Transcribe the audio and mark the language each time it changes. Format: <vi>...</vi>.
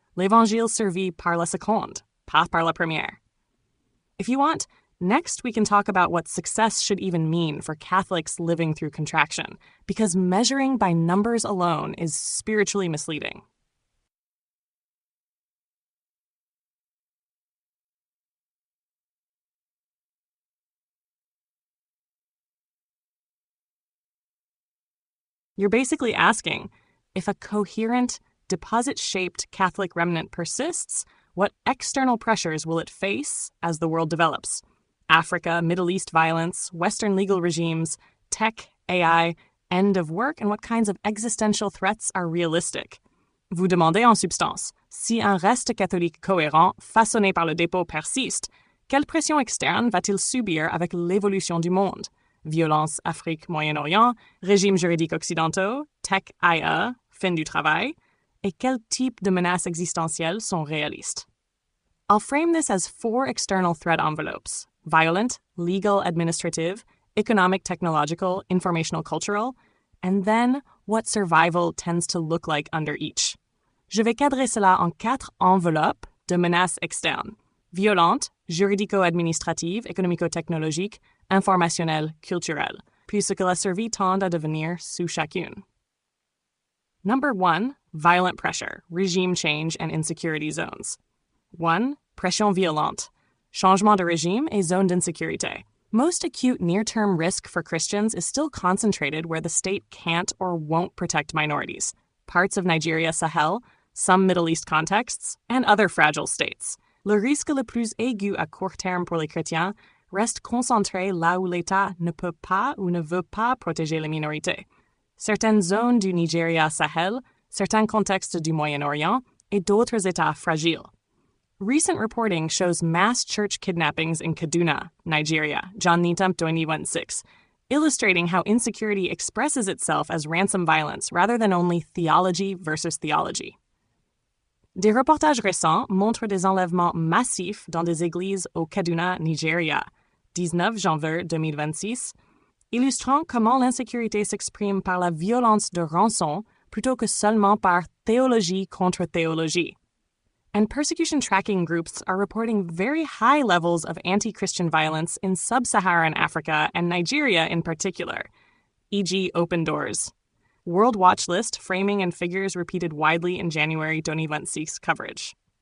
<fr>L'évangile survit par la seconde, pas par la première.</fr> <en>If you want, next we can talk about what success should even mean for Catholics living through contraction, because measuring by numbers alone is spiritually misleading. You're basically asking, if a coherent, deposit-shaped Catholic remnant persists, what external pressures will it face as the world develops? Africa, Middle East violence, Western legal regimes, tech, AI, end of work, and what kinds of existential threats are realistic?</en> <fr>Vous demandez en substance, si un reste catholique cohérent façonné par le dépôt persiste, quelle pression externe va-t-il subir avec l'évolution du monde? Violence Afrique, Moyen-Orient, régimes juridiques occidentaux, tech IA, fin du travail, et quel type de menaces existentielles sont réalistes?</fr> <en>I'll frame this as 4 external threat envelopes: violent, legal, administrative, economic, technological, informational, cultural, and then what survival tends to look like under each.</en> <fr>Je vais cadrer cela en 4 enveloppes de menaces externes: violentes, juridico-administratives, économico-technologiques, informationnelles, culturelles, puis ce que la survie tend à devenir sous chacune.</fr> <en>Number 1, violent pressure, regime change and insecurity zones. 1.</en> <fr>Pression violente, changement de régime et zone d'insécurité.</fr> <en>Most acute near-term risk for Christians is still concentrated where the state can't or won't protect minorities. Parts of Nigeria Sahel, some Middle East contexts, and other fragile states.</en> <fr>Le risque le plus aigu à court terme pour les chrétiens reste concentré là où l'État ne peut pas ou ne veut pas protéger les minorités. Certaines zones du Nigeria Sahel, certains contextes du Moyen-Orient, et d'autres États fragiles.</fr> <en>Recent reporting shows mass church kidnappings in Kaduna, Nigeria, John Neetham 2016, illustrating how insecurity expresses itself as ransom violence rather than only theology versus theology.</en> <fr>Des reportages récents montrent des enlèvements massifs dans des églises au Kaduna, Nigeria, 19 janvier 2026, illustrant comment l'insécurité s'exprime par la violence de rançon plutôt que seulement par théologie contre théologie.</fr> <en>And persecution tracking groups are reporting very high levels of anti-Christian violence in sub-Saharan Africa and Nigeria in particular, e.g. Open Doors. World Watch List framing and figures repeated widely in January 2026 coverage.</en>